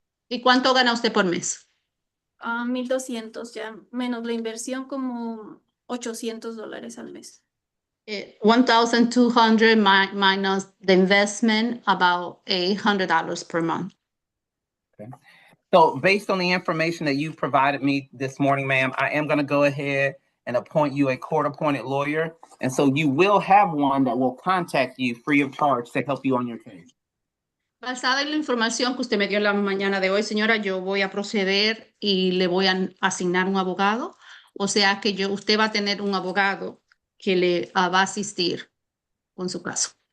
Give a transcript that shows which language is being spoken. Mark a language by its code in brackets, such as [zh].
[es] ¿Y cuánto gana usted por mes? 1,200 ya, menos la inversión como $800 al mes. [en] 1,200 minus the investment, about $800 per month. Okay. So based on the information that you provided me this morning, ma'am, I am going to go ahead and appoint you a court-appointed lawyer. And so you will have one that will contact you free of charge to help you on your case. [es] Basada en la información que usted me dio en la mañana de hoy, señora, yo voy a proceder y le voy a asignar un abogado. O sea que usted va a tener un abogado que le va a asistir con su caso.